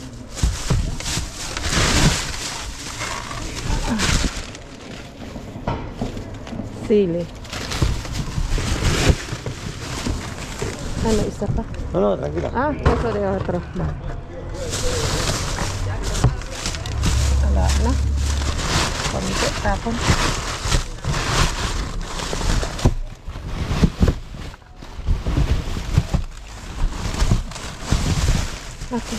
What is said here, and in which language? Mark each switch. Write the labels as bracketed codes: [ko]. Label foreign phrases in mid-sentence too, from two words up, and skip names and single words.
[tl] Sili. Ano, isa pa? [es] No, tranquila. Eso de otro. Va. [tl] Wala na. Konti, tapon. Okay.